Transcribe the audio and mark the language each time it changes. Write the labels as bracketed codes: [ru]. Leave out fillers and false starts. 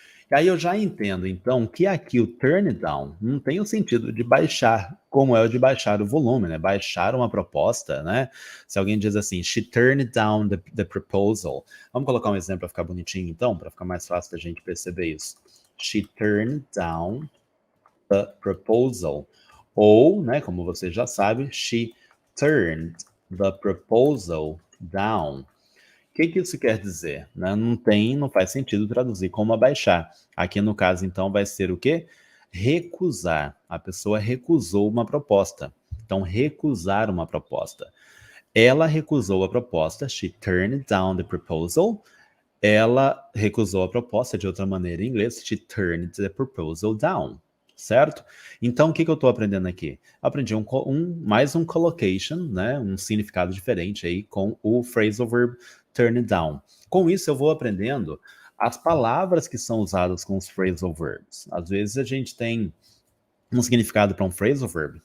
[pt] E aí eu já entendo, então, que aqui o turn down não tem o sentido de baixar, como é o de baixar o volume, né? Baixar uma proposta, né? Se alguém diz assim, [en] she turned down the proposal. [pt] Vamos colocar um exemplo para ficar bonitinho, então, para ficar mais fácil da gente perceber isso. [en] She turned down the proposal. Ou, né, como você já sabe, she turned the proposal down. [pt] O que isso quer dizer? Né? Não faz sentido traduzir como abaixar. Aqui no caso, então, vai ser o quê? Recusar. A pessoa recusou uma proposta. Então, recusar uma proposta. Ela recusou a proposta. [en] She turned down the proposal. [pt] Ela recusou a proposta de outra maneira em inglês. [en] She turned the proposal down. [pt] Certo? Então, o que eu estou aprendendo aqui? Aprendi mais um collocation, né? Um significado diferente aí com o phrasal verb turn down. Com isso, eu vou aprendendo as palavras que são usadas com os phrasal verbs. Às vezes a gente tem um significado para um phrasal verb.